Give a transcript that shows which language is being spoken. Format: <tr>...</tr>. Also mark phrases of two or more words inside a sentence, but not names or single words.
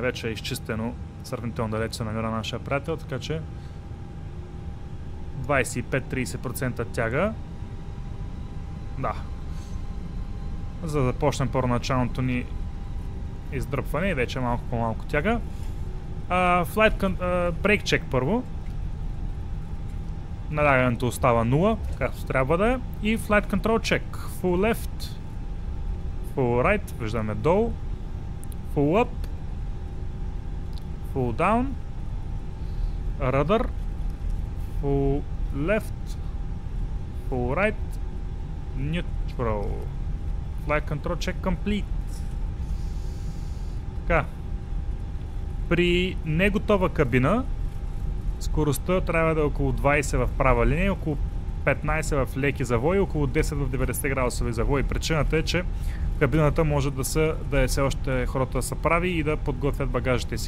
<bg>Вече е изчистено, сравнително далеч се намира нашия приятел, така че 25-30% тяга. Да. За да започнем първоначалното ни издръпване и вече малко по-малко тяга.</bg> <en>Brake check първо.</en> <bg>Налягането остава 0, както трябва да е.</bg> <en>И Flight Control Check. Full Left, Full Right,</en> <bg>виждаме долу.</bg> <en>Full Up, Full Down, Rudder, Full Left, Full Right, Neutral. Flight Control Check Complete.</en> <bg>Така. При неготова кабина скоростта трябва да е около 20 в права линия, около 15 в леки завои, около 10 в 90 градусови завои. Причината е, че кабината може да е все още хората да са прави и да подготвят багажите си.</bg>